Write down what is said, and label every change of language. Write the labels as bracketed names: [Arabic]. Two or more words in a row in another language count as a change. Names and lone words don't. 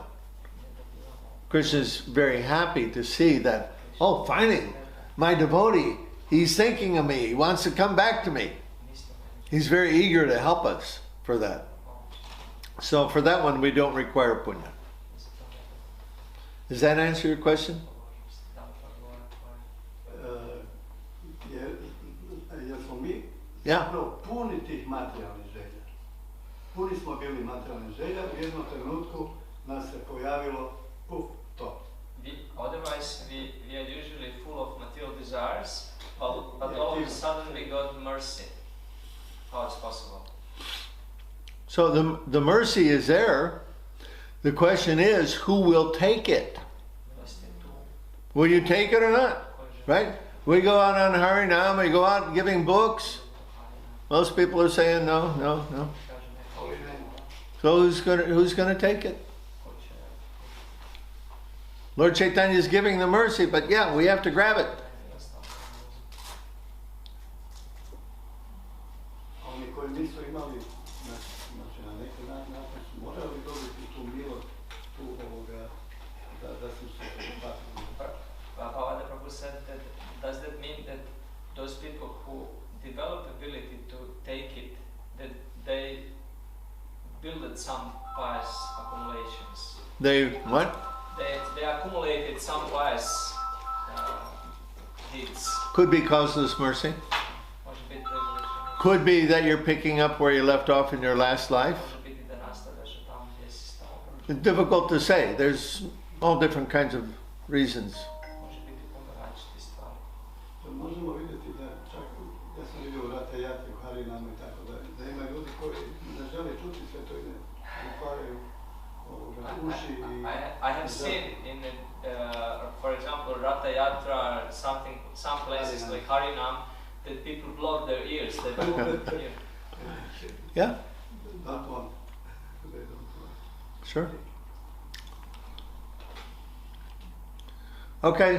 [English] Krishna's very happy to see that, oh, finally, my devotee, he's thinking of me, he wants to come back to me. He's very eager to help us for that. So for that one, we don't require punya. Does that answer your question? [Croatian] Jesmo mi [English] Yeah. [Croatian] puni tih materijalnih želja. Puni smo bili materijalnih želja, u jednom trenutku nas se pojavilo, to. [English] Otherwise, we are usually full of material desires, but all of a sudden we got mercy. How it's possible? So the mercy is there. The question is, who will take it? Will you take it or not? Right? We go out on Harinam, we go out giving books. Most people are saying no, no, no. So who's gonna take it? Lord Chaitanya is giving the mercy, but yeah, we have to grab it. [Croatian] Oni koji nisu imali, znači na neki način su morali dobiti tu milost, da su se prihvatili. [English] Bhagavad Prabhu said that, does that mean that those people who develop ability to take it, that they built some pious accumulations? They what? They accumulated some pious deeds. Could be causeless mercy. Could be that you're picking up where you left off in your last life. It's difficult to say. There's all different kinds of reasons. [Croatian] Možemo vidjeti da čak, ja sam vidio u Rata Jatri, u Harinamu i tako da ima ljudi koji ne žele čuti sve to i ne otvaraju uši i... [English] I have seen in, for example, Ratha Yatra, some places like Harinam, that people block their ears. They don't want to hear. Yeah? Don't want. They don't want. Sure. Okay.